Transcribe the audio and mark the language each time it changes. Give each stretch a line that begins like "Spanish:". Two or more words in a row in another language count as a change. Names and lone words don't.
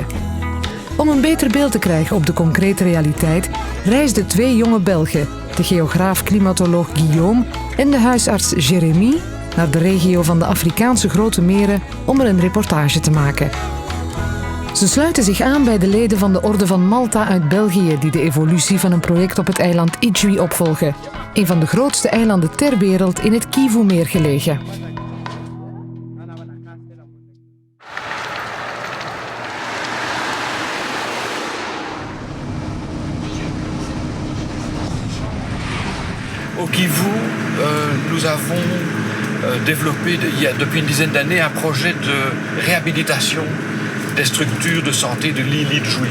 Dutch: Om een beter beeld te krijgen op de concrete realiteit reisden 2 jonge Belgen, de geograaf-klimatoloog Guillaume en de huisarts Jérémy, naar de regio van de Afrikaanse Grote Meren om er een reportage te maken. Ze sluiten zich aan bij de leden van de Orde van Malta uit België die de evolutie van een project op het eiland Idjwi opvolgen, een van de grootste eilanden ter wereld in het Kivu-meer gelegen.
French: Au Kivu, nous avons développé depuis une dizaine d'années un projet de réhabilitation des structures de santé de l'île Idjwi.